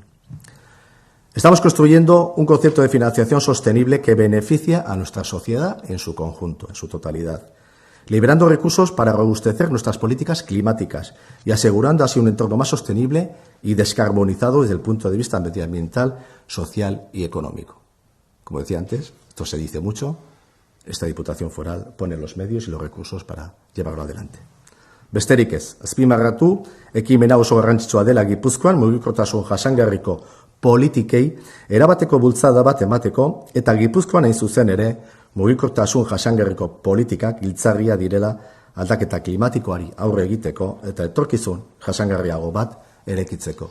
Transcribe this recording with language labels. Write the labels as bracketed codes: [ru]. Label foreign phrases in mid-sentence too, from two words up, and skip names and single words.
[es] Estamos construyendo un concepto de financiación sostenible que beneficia a nuestra sociedad en su conjunto, en su totalidad, liberando recursos para robustecer nuestras políticas climáticas y asegurando así un entorno más sostenible y descarbonizado desde el punto de vista medioambiental, social y económico. Como decía antes, esto se dice mucho, esta Diputación Foral pone los medios y los recursos para llevarlo adelante. [eu] Besterik ez, azpimarratu, ekimena oso garrantzitsua dela Gipuzkoan mugikortasun jasangarriko politikei erabateko bultzada bat emateko eta Gipuzkoan hain zuzen ere mugikortasun jasangarriko politikak giltzarria direla aldaketa klimatikoari aurre egiteko eta etorkizun jasangarriago bat eraikitzeko.